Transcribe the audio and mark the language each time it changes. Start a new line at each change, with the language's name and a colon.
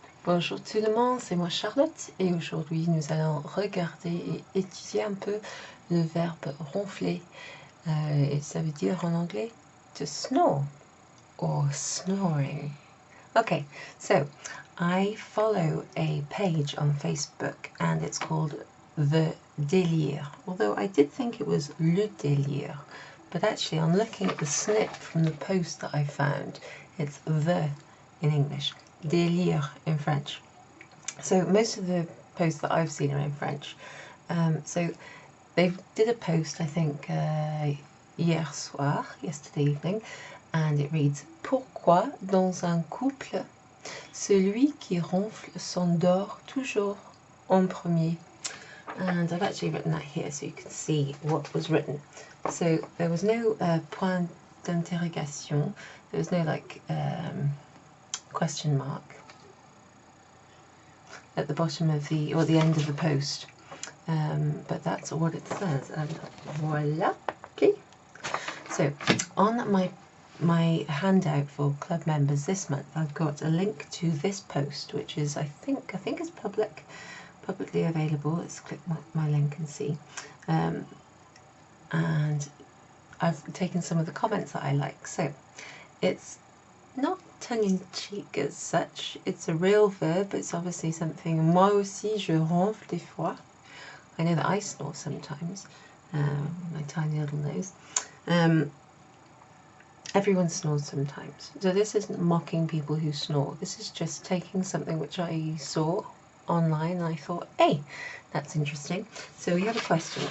French: Bonjour tout le monde, c'est moi Charlotte et aujourd'hui nous allons regarder et étudier un peu le verbe ronfler. Et ça veut dire en anglais
English: to snore or snoring. Okay, so I follow a page on Facebook and it's called The Délire, although I did think it was Le Délire, but actually on looking at the snip from the post that I found, it's The in English, Délire in French. So most of the posts that I've seen are in French. So they did a post, I think,
French: hier soir,
English: yesterday evening, and it reads «
French: Pourquoi dans un couple, celui qui ronfle s'endort toujours en premier ?»
English: And I've actually written that here so you can see what was written. So there was no
French: point d'interrogation,
English: there was no like question mark at the bottom of the, or the end of the post, but that's what it says, and voila. Okay, so on my handout for club members this month, I've got a link to this post, which is I think is publicly available. Let's click my link and see, and I've taken some of the comments that I like. So it's not tongue-in-cheek as such, it's a real verb. It's obviously something.
French: Moi aussi je ronfle des fois.
English: I know that I snore sometimes, my tiny little nose. Everyone snores sometimes. So this isn't mocking people who snore. This is just taking something which I saw online and I thought, hey, that's interesting. So we have a question.